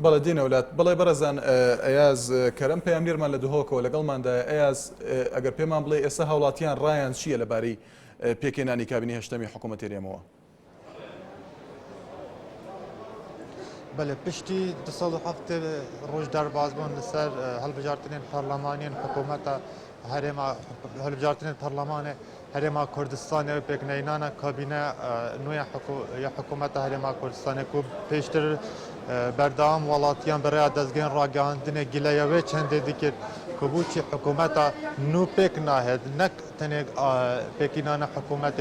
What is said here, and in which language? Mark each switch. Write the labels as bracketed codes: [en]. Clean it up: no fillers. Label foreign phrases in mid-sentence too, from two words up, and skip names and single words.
[ckb] بەڵێ دینە وڵات بەڵێ بەرەزان ئەیاز کەرەم پەیامبێرمان لە دهۆکەوە لەگەڵماندا ئەیاز ئەگەر پێمان بڵێ ئێستا هاوڵاتیان ڕایان چییە لەبارەی پێکێنانی کابینی هەشتەمی حکوومەتی هەرێمەوە [ku] بله پشتی 207 ڕۆژ دەربازبوون لەسەر هەڵبژارتنین پەرلەمانیان حکوومەتە هەرێما هەڵبژارتنین پەرلەمانێ هەرێما کوردستانê pêkneyînana kabîne nû ya hikûmeta Herêma Kurdistanê ku pêştir berdewam welatiyan bi rêya dezgehên ragihandinê gileya wê çendê dikir ku bû çi hikûmeta nû pêk nahe nek tenê pêkînana hikûmetê